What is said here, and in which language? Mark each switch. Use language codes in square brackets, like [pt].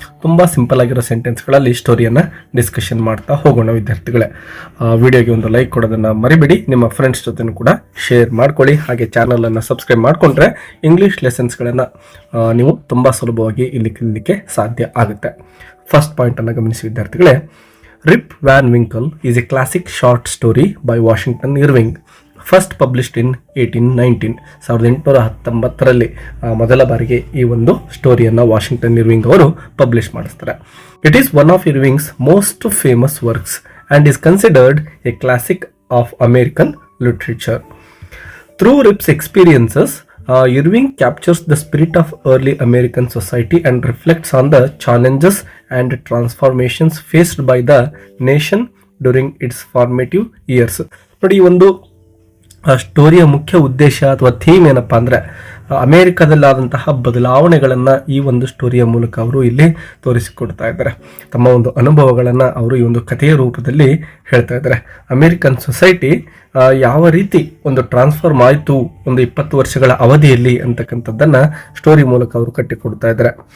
[kn] ತುಂಬ ಸಿಂಪಲ್ ಆಗಿರೋ ಸೆಂಟೆನ್ಸ್ಗಳಲ್ಲಿ ಸ್ಟೋರಿಯನ್ನು ಡಿಸ್ಕಷನ್ ಮಾಡ್ತಾ ಹೋಗೋಣ ವಿದ್ಯಾರ್ಥಿಗಳೇ. ವಿಡಿಯೋಗೆ ಒಂದು ಲೈಕ್ ಕೊಡೋದನ್ನು ಮರಿಬೇಡಿ, ನಿಮ್ಮ ಫ್ರೆಂಡ್ಸ್ ಜೊತೆನೂ ಕೂಡ ಶೇರ್ ಮಾಡ್ಕೊಳ್ಳಿ. ಹಾಗೆ ಚಾನಲನ್ನು ಸಬ್ಸ್ಕ್ರೈಬ್ ಮಾಡಿಕೊಂಡ್ರೆ ಇಂಗ್ಲೀಷ್ ಲೆಸನ್ಸ್ಗಳನ್ನು ನೀವು ತುಂಬ ಸುಲಭವಾಗಿ ಇಲ್ಲಿ ಕಲಿಯಲಿಕ್ಕೆ ಸಾಧ್ಯ ಆಗುತ್ತೆ. ಫಸ್ಟ್ ಪಾಯಿಂಟನ್ನು ಗಮನಿಸಿ ವಿದ್ಯಾರ್ಥಿಗಳೇ. [en] Rip Van Winkle is a classic short story by Washington Irving, first published in 1819. [kn] 1819ರಲ್ಲಿ ಮೊದಲ ಬಾರಿಗೆ ಈ ಒಂದು ಸ್ಟೋರಿಯನ್ನು ವಾಷಿಂಗ್ಟನ್ ಇರ್ವಿಂಗ್ ಅವರು ಪಬ್ಲಿಷ್ ಮಾಡಿಸ್ತಾರೆ. [en] It is one of Irving's most famous works and is considered a classic of American literature. Through Rip's experiences, Irving captures the spirit of early American society and reflects on the challenges and transformations faced by the nation during its formative years. [kn] ನೋಡಿ, ಈ ಒಂದು ಸ್ಟೋರಿಯ ಮುಖ್ಯ ಉದ್ದೇಶ ಅಥವಾ theme ಏನಪ್ಪಾ ಅಂದರೆ ಅಮೇರಿಕಾದಲ್ಲಾದಂತಹ ಬದಲಾವಣೆಗಳನ್ನು ಈ ಒಂದು ಸ್ಟೋರಿಯ ಮೂಲಕ ಅವರು ಇಲ್ಲಿ ತೋರಿಸಿಕೊಡ್ತಾ ಇದ್ದಾರೆ. ತಮ್ಮ ಒಂದು ಅನುಭವಗಳನ್ನು ಅವರು ಈ ಒಂದು ಕಥೆಯ ರೂಪದಲ್ಲಿ ಹೇಳ್ತಾ ಇದ್ದಾರೆ. ಅಮೇರಿಕನ್ ಸೊಸೈಟಿ ಯಾವ ರೀತಿ ಒಂದು ಟ್ರಾನ್ಸ್ಫಾರ್ಮ್ ಆಯಿತು ಒಂದು 20 ವರ್ಷಗಳ ಅವಧಿಯಲ್ಲಿ ಅಂತಕ್ಕಂಥದ್ದನ್ನು ಸ್ಟೋರಿ ಮೂಲಕ ಅವರು ಕಟ್ಟಿಕೊಡ್ತಾ ಇದ್ದಾರೆ.